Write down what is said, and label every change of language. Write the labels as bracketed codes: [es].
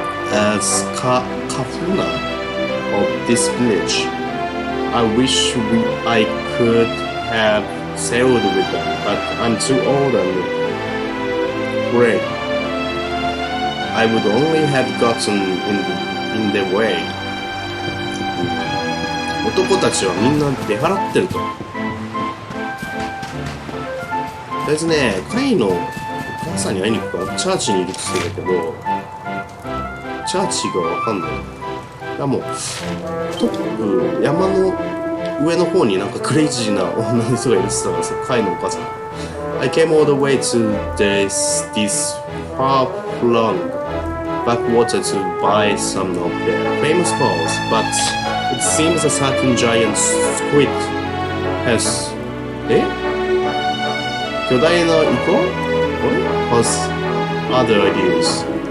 [en] As Kafuna of this village, I wish I could have sailed with them, but I'm too old and gray. I would only have gotten in the way. [ja] 男たちはみんな出払ってると。とりあえずね、カイのお母さんに会いに行くからチャーチにいるって言ってたけど、チャーチがわかんない。いやもうトップ山の上の方になんかクレイジーな女の人がいるって言ってたからさ、カイのお母さん。 [en] I came all the way to this far-flung backwater to buy some of their famous pearls, but it seems a certain giant squid has [ja] 巨大なイカ？ [en] has other ideas.